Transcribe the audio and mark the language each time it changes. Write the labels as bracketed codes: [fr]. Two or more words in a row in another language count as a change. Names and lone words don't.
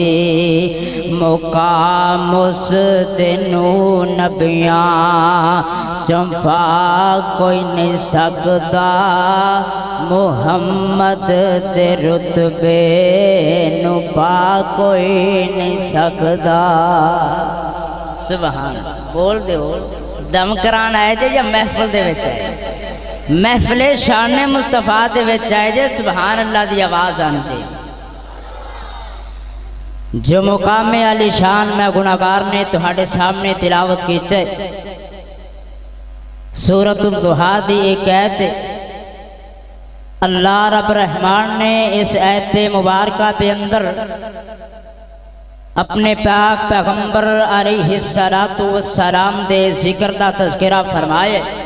[pa] ਮੁਕਾਮ ਉਸ ਨੂੰ ਨਬੀਆਂ ਚੰਪਾ ਕੋਈ ਨਹੀਂ ਸਕਦਾ। ਮੁਹੰਮਦ ਦੇ ਰੁਤਬੇ ਨੂੰ ਪਾ ਕੋਈ ਨਹੀਂ ਸਕਦਾ। ਸੁਭਾਨ ਬੋਲ ਦਿਓ। ਦਮ ਕਰਾਉਣ ਆਏ ਜੇ ਜਾਂ ਮਹਿਫਲ ਦੇ ਵਿੱਚ ਆਏ? ਮਹਫ਼ਿਲ ਸ਼ਾਨ ਮੁਸਤਫ਼ਾ ਦੇ ਵਿਚ ਆਏ ਜੇ। [ar] سبحان الله [pa] ਦੀ ਆਵਾਜ਼ ਆਣੀ ਚਾਹੀਏ। ਜੋ ਮੁਕਾਮ ਅਲੀ ਸ਼ਾਨ ਮੈਂ ਗੁਨਾਹਗਾਰ ਨੇ ਤੁਹਾਡੇ ਸਾਮ੍ਹਣੇ ਤਿਲਾਵਤ ਕੀਤੇ, ਸੂਰਤੁਲ ਦੁਹਾ ਦੀ ਇਕ ਆਇਤ ਅੱਲਾਹ ਰੱਬ ਰਹਿਮਾਨ ਨੇ ਇਸ ਆਇਤ ਮੁਬਾਰਕਾ ਕੇ ਅੰਦਰ ਆਪਣੇ ਪਾਕ ਪੈਗੰਬਰ [ar] عليه الصلاة والسلام [pa] ਦੇ ਜ਼ਿਕਰ ਦਾ ਤਜ਼ਕਿਰਾ ਫ਼ਰਮਾਏ।